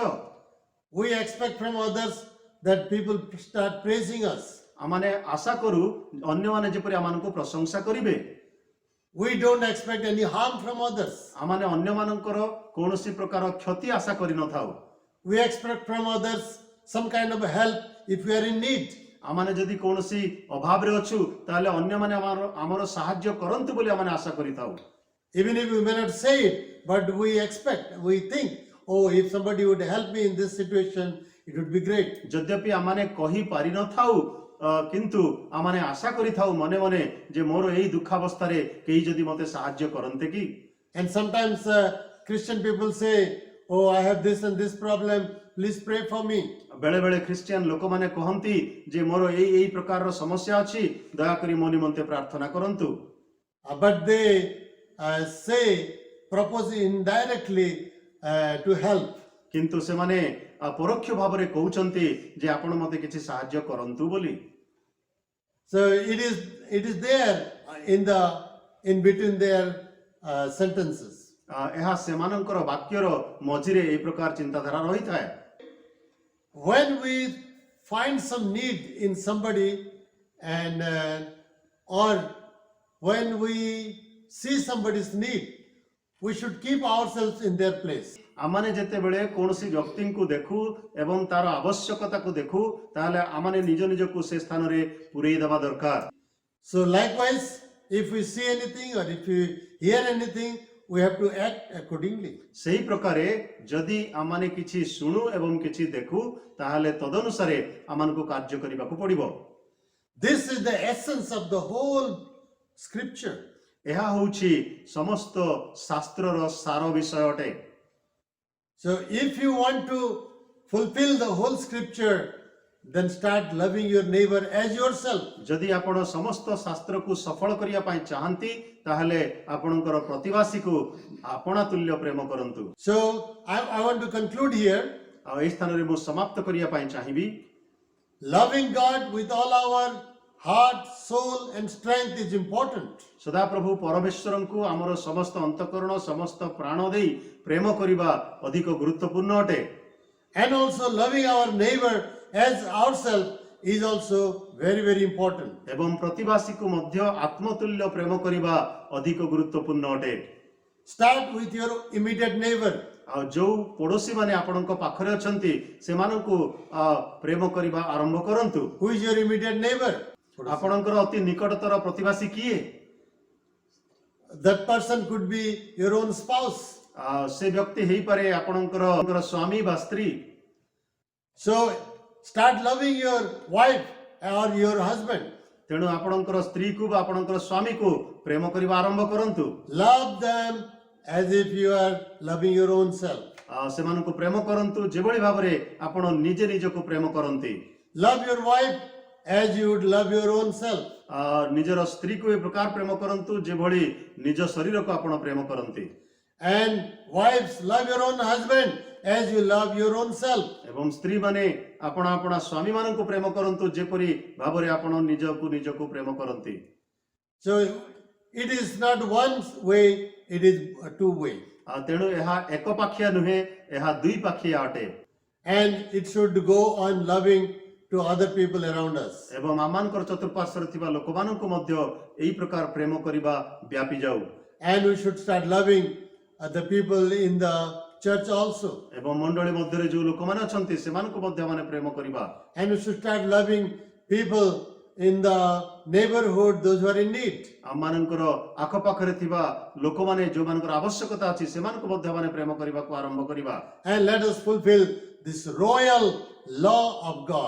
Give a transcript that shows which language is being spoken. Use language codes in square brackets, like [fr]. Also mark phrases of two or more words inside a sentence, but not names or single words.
[en] We expect from others that people start praising us. [or] ଆମମାନେ ଆଶା କରୁ ଅନ୍ୟମାନେ ଯେପରି ଆମମାନଙ୍କୁ ପ୍ରଶଂସା କରିବେ। [en] We don't expect any harm from others. [or] ଆମମାନେ ଅନ୍ୟମାନଙ୍କର କୌଣସି ପ୍ରକାର କ୍ଷତି ଆଶା କରିନଥାଉ। [en] We expect from others some kind of help if we are in need. [or] ଆମମାନେ ଯଦି କୌଣସି ଅଭାବରେ ଅଛୁ ତାହେଲେ ଅନ୍ୟମାନେ ଆମର ସାହାଯ୍ୟ କରନ୍ତୁ ବୋଲି ଆମମାନେ ଆଶା କରିଥାଉ। [en] Even if we may not say it, but we expect, we think, oh, if somebody would help me in this situation, it would be great. [or] ଯଦ୍ୟପି ଆମମାନେ କହି ପାରିନଥାଉ କିନ୍ତୁ ଆମମାନେ ଆଶା କରିଥାଉ ମନେ ମନେ ଯେ ମୋର ଏଇ ଦୁଃଖାବସ୍ଥାରେ କେହି ଯଦି ମୋତେ ସାହାଯ୍ୟ କରନ୍ତେ କି। [en] And sometimes Christian people say, oh, I have this and this problem, please pray for me. [or] ବେଳେ ବେଳେ ଖ୍ରୀଷ୍ଟିଆନ ଲୋକମାନେ କହନ୍ତି ଯେ ମୋର ଏଇ ପ୍ରକାରର ସମସ୍ୟା ଅଛି, ଦୟାକରି ମୋ ନିମନ୍ତେ ପ୍ରାର୍ଥନା କରନ୍ତୁ। [en] But they propose indirectly to help. [or] କିନ୍ତୁ ସେମାନେ ପରୋକ୍ଷ ଭାବରେ କହୁଛନ୍ତି ଯେ ଆପଣ ମୋତେ କିଛି ସାହାଯ୍ୟ କରନ୍ତୁ ବୋଲି। [en] So it is there in between their sentences. [or] ଏହା ସେମାନଙ୍କର ବାକ୍ୟର ମଝିରେ ଏହି ପ୍ରକାର ଚିନ୍ତାଧାରା ରହିଥାଏ। [en] When we find some need in somebody and or when we see somebody's need, we should keep ourselves in their place. [or] ଆମମାନେ ଯେତେବେଳେ କୌଣସି ବ୍ୟକ୍ତିଙ୍କୁ ଦେଖୁ ଏବଂ ତାର ଆବଶ୍ୟକତାକୁ ଦେଖୁ ତାହେଲେ ଆମମାନେ ନିଜ ନିଜକୁ ସେ ସ୍ଥାନରେ ପୂରେଇ ଦେବା ଦରକାର। [en] So likewise, if we see anything or if we hear anything, we have to act accordingly. [or] ସେହି ପ୍ରକାରେ ଯଦି ଆମମାନେ କିଛି ଶୁଣୁ ଏବଂ କିଛି ଦେଖୁ ତାହେଲେ ତଦନୁସାରେ ଆମମାନଙ୍କୁ କାର୍ଯ୍ୟ କରିବାକୁ ପଡ଼ିବ। [en] This is the essence of the whole scripture. [or] ଏହା ହେଉଛି ସମସ୍ତ ଶାସ୍ତ୍ରର ସାର ବିଷୟ ଅଟେ। [en] So if you want to fulfill the whole scripture, then start loving your neighbor as yourself. [or] ଯଦି ଆପଣ ସମସ୍ତ ଶାସ୍ତ୍ରକୁ ସଫଳ କରିବା ପାଇଁ ଚାହାନ୍ତି ତାହେଲେ ଆପଣଙ୍କର ପ୍ରତିବାସୀକୁ ଆପଣା ତୁଲ୍ୟ ପ୍ରେମ କରନ୍ତୁ। [en] So I want to conclude here. [or] ଆଉ ଏହି ସ୍ଥାନରେ ମୁଁ ସମାପ୍ତ କରିବା ପାଇଁ ଚାହିଁବି। [en] Loving God with all our heart, soul and strength is important. [or] ସଦାପ୍ରଭୁ ପରମେଶ୍ୱରଙ୍କୁ ଆମର ସମସ୍ତ ଅନ୍ତଃକରଣ ସମସ୍ତ ପ୍ରାଣ ଦେଇ ପ୍ରେମ କରିବା ଅଧିକ ଗୁରୁତ୍ୱପୂର୍ଣ୍ଣ ଅଟେ। [en] And also loving our neighbor as ourselves is also very, very important. [or] ଏବଂ ପ୍ରତିବାସୀକୁ ମଧ୍ୟ ଆତ୍ମତୁଲ୍ୟ ପ୍ରେମ କରିବା ଅଧିକ ଗୁରୁତ୍ୱପୂର୍ଣ୍ଣ ଅଟେ। [en] Start with your immediate neighbor. [or] ଆଉ ଯୋଉ ପଡ଼ୋଶୀ ମାନେ ଆପଣଙ୍କ ପାଖରେ ଅଛନ୍ତି ସେମାନଙ୍କୁ ପ୍ରେମ କରିବା ଆରମ୍ଭ କରନ୍ତୁ। [en] Who is your immediate neighbor? [or] ଆପଣଙ୍କର ଅତି ନିକଟତର ପ୍ରତିବାସୀ କିଏ? [en] That person could be your own spouse. [or] ସେ ବ୍ୟକ୍ତି ହେଇପାରେ ଆପଣଙ୍କର ସ୍ୱାମୀ ବା ସ୍ତ୍ରୀ। [en] So start loving your wife or your husband. [or] ତେଣୁ ଆପଣଙ୍କର ସ୍ତ୍ରୀକୁ ବା ଆପଣଙ୍କର ସ୍ୱାମୀକୁ ପ୍ରେମ କରିବା ଆରମ୍ଭ କରନ୍ତୁ। [en] Love them as if you are loving your own self. [or] ସେମାନଙ୍କୁ ପ୍ରେମ କରନ୍ତୁ ଯେଭଳି ଭାବରେ ଆପଣ ନିଜେ ନିଜକୁ ପ୍ରେମ କରନ୍ତି। [en] Love your wife as you would love your own self. [or] ନିଜର ସ୍ତ୍ରୀକୁ ଏ ପ୍ରକାର ପ୍ରେମ କରନ୍ତୁ ଯେଭଳି ନିଜ ଶରୀରକୁ ଆପଣ ପ୍ରେମ କରନ୍ତି। [en] And wives, love your own husband as you love your own self. [or] ଏବଂ ସ୍ତ୍ରୀ ମାନେ ଆପଣା ଆପଣା ସ୍ୱାମୀ ମାନଙ୍କୁ ପ୍ରେମ କରନ୍ତୁ ଯେପରି ଭାବରେ ଆପଣ ନିଜକୁ ପ୍ରେମ କରନ୍ତି। [en] So it is not one way, it is a two way. [or] ତେଣୁ ଏହା ଏକ ପାଖିଆ ନୁହେଁ, ଏହା ଦୁଇ ପାଖିଆ ଅଟେ। [en] And it should go on loving to other people around us. [or] ଏବଂ ଆମମାନଙ୍କର ଚତୁଃପାର୍ଶ୍ୱରେ ଥିବା ଲୋକମାନଙ୍କୁ ମଧ୍ୟ ଏହି ପ୍ରକାର ପ୍ରେମ କରିବା ବ୍ୟାପି ଯାଉ। [en] And we should start loving the people in the church also. [or] ଏବଂ ମଣ୍ଡଳୀ ମଧ୍ୟରେ ଯେଉଁ ଲୋକମାନେ ଅଛନ୍ତି ସେମାନଙ୍କୁ ମଧ୍ୟ ମାନେ ପ୍ରେମ କରିବା। [en] And we should start loving people in the neighborhood, those who are in need. [or] ଆମମାନଙ୍କର ଆଖପାଖରେ ଥିବା ଲୋକମାନେ ଯେଉଁମାନଙ୍କର ଆବଶ୍ୟକତା ଅଛି ସେମାନଙ୍କୁ ମଧ୍ୟ ମାନେ ପ୍ରେମ କରିବାକୁ ଆରମ୍ଭ କରିବା। [en] And let us fulfill this royal law of God.